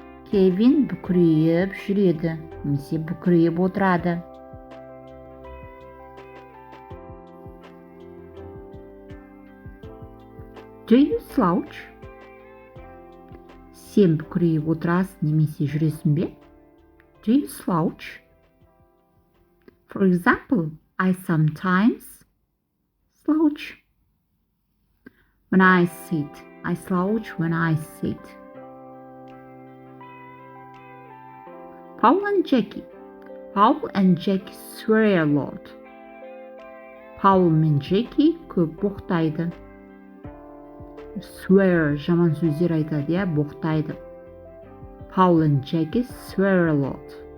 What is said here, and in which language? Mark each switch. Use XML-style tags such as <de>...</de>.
<kk>Kevin бүкірейіп жүреді. Немесе бүкірейіп отырады.</kk> <en>Do you slouch?</en> <kk>Сен бүкірейіп отырасың немесе жүресің бе?</kk> <en>Do you slouch? For example, I sometimes slouch. When I sit, I slouch when I sit. Paul and Jackie. Paul and Jackie swear a lot.</en> <kk>Paul мен Jackie көп боқтайды. Swear жаман сөздер айтады, боқтайды.</kk> <en>Paul and Jackie swear a lot.</en>